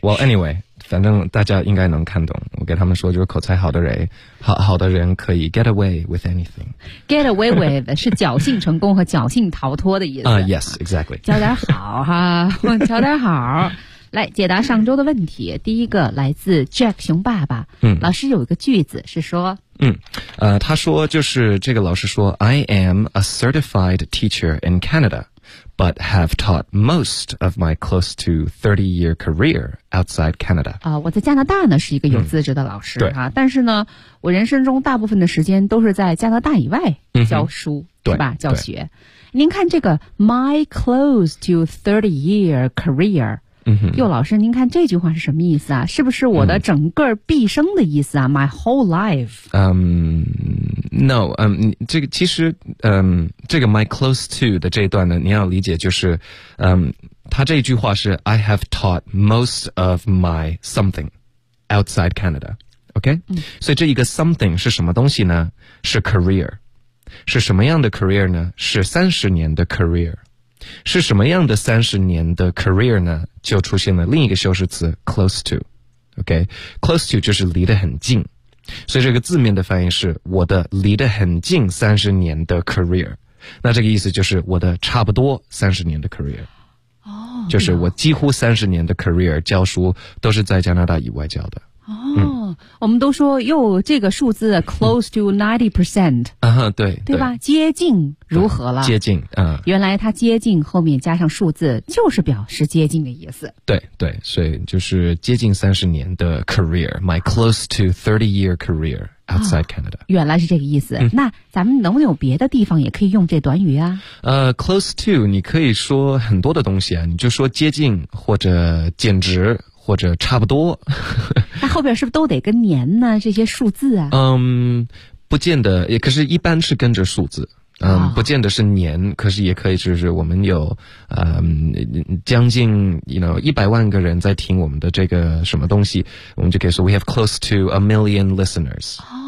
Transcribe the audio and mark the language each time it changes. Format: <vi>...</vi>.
<en>Well, anyway，</en> <zh>反正大家应该能看懂。我给他们说，就是口才好的人，好的人可以</zh> <en>get away with anything。</en> <zh>Get away with 是侥幸成功和侥幸逃脱的意思。</zh> <en>Yes, exactly。</en> <zh>教点好哈，教点好。来解答上周的问题，第一个来自 Jack 熊爸爸。老师有一个句子是说，他说就是这个老师说</zh> <en>，I am a certified teacher in Canada, but have taught most of my close to 30-year career outside Canada。</en> <zh>我在加拿大呢是一个有资质的老师啊，但是呢，我人生中大部分的时间都是在加拿大以外教书，对吧？教学。您看这个 my close to 30-year career。哟，老师，您看这句话是什么意思啊？是不是我的整个毕生的意思啊 ？</zh> <en>My whole life？</en> <zh>No， 这个其实，这个 my close to 的这一段呢，你要理解就是，他这一句话是</zh> <en>I have taught most of my something outside Canada，</en> <zh>OK？所以这一个 something 是什么东西呢？是 career， 是什么样的 career 呢？是30年的 career。是什么样的30年的 career 呢？就出现了另一个修饰词 close to， OK， close to 就是离得很近，所以这个字面的翻译是我的离得很近30年的 career， 那这个意思就是我的差不多30年的 career， 就是我几乎30年的 career 教书都是在加拿大以外教的。我们都说哟，这个数字 close to 90%，对吧？接近如何了？接近，原来它接近后面加上数字，就是表示接近的意思。对，所以就是接近30年的 career，</zh> <en>my close to 30-year career outside Canada。</en> <zh>原来是这个意思。那咱们能不能有别的地方也可以用这短语啊？ Close to， 你可以说很多的东西啊，你就说接近或者简直。或者差不多，那后边是不是都得跟年呢？这些数字啊？不见得，也可是一般是跟着数字，不见得是年，可是也可以就是我们有将近 100万个人在听我们的这个什么东西，我们就可以说</zh> <en>we have close to 1,000,000 listeners。</en>